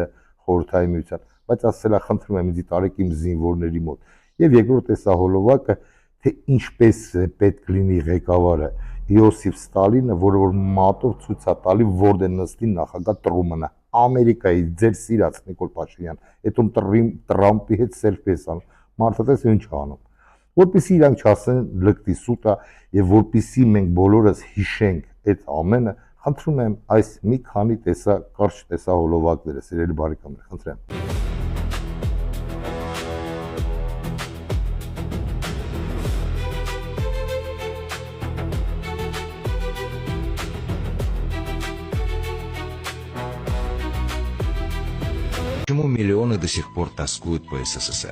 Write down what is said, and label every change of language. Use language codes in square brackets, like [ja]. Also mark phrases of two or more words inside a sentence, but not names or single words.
[hy] Խորհրդային Միության, բայց ասել է, խնդրում եմ ինձ տարեք իմ զինվորների մոտ։ Եվ երկրորդ տեսահոլովակը, թե ինչպես պետք լինի ղեկավարը Յոսիֆ Ստալինը, որը որ մատով ցույց է տալի որտեղ նստի նախագահ Տրումանը, Ամերիկայի ձեր սիրած Նիկոլ Փաշինյան, այդում Տրամպի հետ սելֆի է անում, մարդը տես ինչ անում, որպեսզի իրանք չասեն լկտի սուտա եւ որպեսզի մենք բոլորս հիշենք այդ ամենը, խնդրում եմ այս մի քանի կարճ տեսահոլովակները, սիրելի բարեկամներ, խնդրեմ։ [ru] Почему миллионы до сих пор тоскуют по СССР?